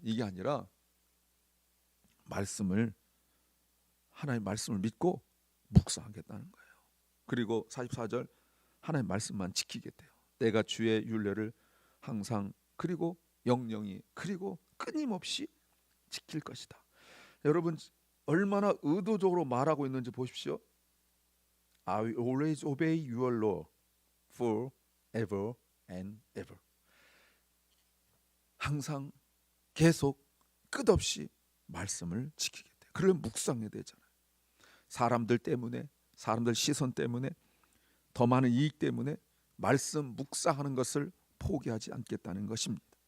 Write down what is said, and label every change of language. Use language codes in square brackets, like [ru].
[ko] 이게 아니라 하나님 말씀을 믿고 묵상하겠다는 거예요. 그리고 44절 하나님 말씀만 지키겠대요. 내가 주의 율례를 항상 그리고 영영이 그리고 끊임없이 지킬 것이다. 여러분 얼마나 의도적으로 말하고 있는지 보십시오. [en] I will always obey your law forever and ever. [ko] 항상 계속 끝없이 말씀을 지키겠대. 그러려면 묵상해야 되잖아요. 사람들 때문에, 사람들 시선 때문에, 더 많은 이익 때문에 말씀 묵상하는 것을 포기하지 않겠다는 것입니다.